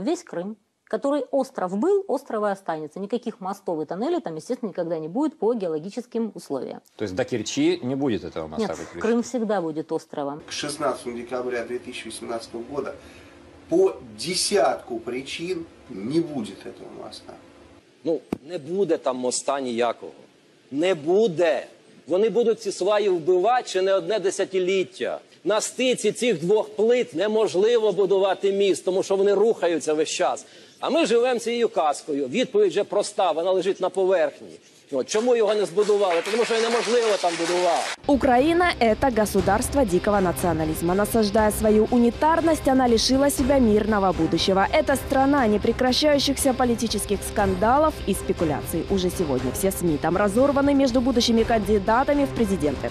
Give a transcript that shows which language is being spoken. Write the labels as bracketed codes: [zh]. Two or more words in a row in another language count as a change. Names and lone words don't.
[ru] Весь Крым, который остров был, остров и останется. Никаких мостов и тоннелей там, естественно, никогда не будет по геологическим условиям. То есть до Керчи не будет этого моста? Нет, Крым всегда будет островом. К 16 декабря 2018 года по десятку причин не будет этого моста. [uk] Ну, не буде там моста ніякого. Не буде. Вони будуть ці сваї вбивати ще не одне десятиліття. На стиці цих 2 плит неможливо будувати міст, тому що вони рухаються весь час. А ми живемо цією казкою. Відповідь вже проста, вона лежить на поверхні. Чому його не збудували? Тому що неможливо там будувати. [ru] Украина – это государство дикого национализма. Насаждая свою унитарность, она лишила себя мирного будущего. Это страна непрекращающихся политических скандалов и спекуляций. Уже сегодня все СМИ там разорваны между будущими кандидатами в президенты.